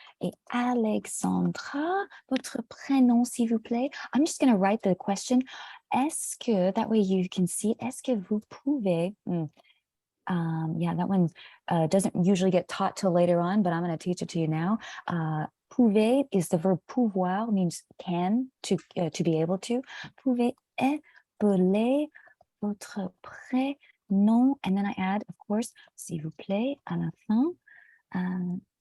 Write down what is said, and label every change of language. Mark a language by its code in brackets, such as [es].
[fr] Et Alexandra, votre prénom, s'il vous plaît. [en] I'm just going to write the question. [fr] Est-ce que, [en] that way you can see, [fr] est-ce que vous pouvez, [en] yeah, that one doesn't usually get taught till later on, but I'm going to teach it to you now. Pouvez is the verb pouvoir, means can, to be able to. [fr] Pouvez appeler votre prénom, [en] and then I add, of course, [fr] s'il vous plaît, à la fin.